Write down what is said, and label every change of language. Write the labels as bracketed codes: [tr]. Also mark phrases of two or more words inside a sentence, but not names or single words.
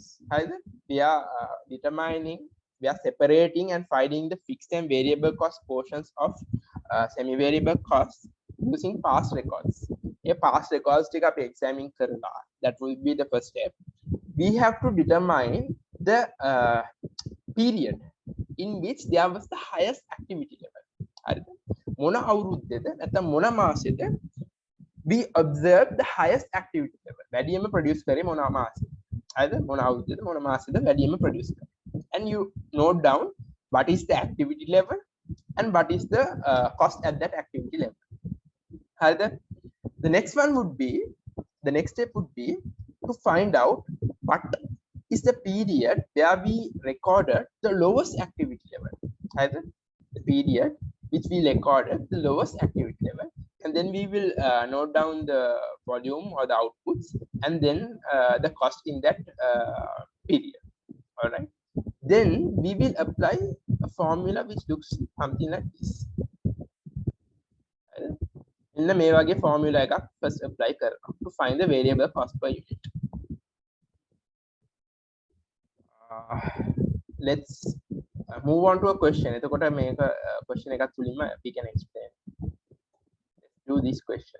[en] Either we are we are separating and finding the fixed and variable cost portions of semi-variable costs using past records. A past records [si] ටික අපි examine කරලා. [en] That will be the first step. We have to determine the period in which there was the highest activity level. [si] මොන අවුරුද්දෙද නැත්නම් මොන මාසෙද [en] we observe the highest activity level. [si] වැඩියෙන්ම produce කරේ මොන මාසෙද? හරිද? මොන අවුරුද්දේද මොන මාසෙද වැඩියෙන්ම produce කරේ. [en] And you note down what is the activity level and what is the cost at that activity level. The next step would be to find out what is the period where we recorded the lowest activity level. The period which we recorded the lowest activity level, and then we will note down the volume or the outputs and then the cost in that period. All right. Then we will apply a formula which looks something like this. In the [si] මේ වගේ formula එකක් first apply කරනවා [en] to find the variable cost per unit. Let's move on to a question. [si] එතකොට මේක question එකක් තුලින්ම [en] we can explain. Let's do this question.